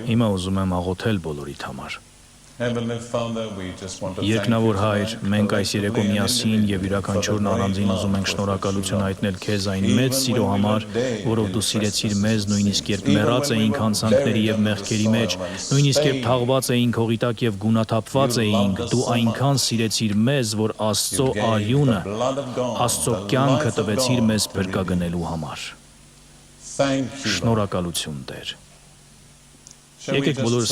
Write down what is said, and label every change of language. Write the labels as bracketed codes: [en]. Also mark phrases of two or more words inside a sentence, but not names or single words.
[hy] Հիմա ուզում եմ աղոթել բոլորիդ համար։ [en] Heavenly Father, we just want to thank you [hy] Երկնավոր Հայր, [en] tonight [hy] մենք այս [en] collectively [hy] երեկո [en] and [hy] միասին եւ [en] individually [hy] յուրաքանչյուրն [en] for the [hy] առանձին [en] great [hy] ուզում ենք [en] love [hy] շնորհակալություն [en] with which you [hy] հայտնել [en] love. [hy] քեզ այն մեծ սիրո համար, որով դու սիրեցիր մեզ, նույնիսկ երբ մեռած էինք հանցանքների եւ մեղքերի մեջ, նույնիսկ երբ թաղված էինք հողիտակ եւ գունաթափված էինք, դու այնքան սիրեցիր մեզ, որ Աստծո արյունը, Աստծո կյանքը տվեցիր մեզ փրկագնելու համար։ Շնորհակալություն Տեր։ Եկեք բոլորս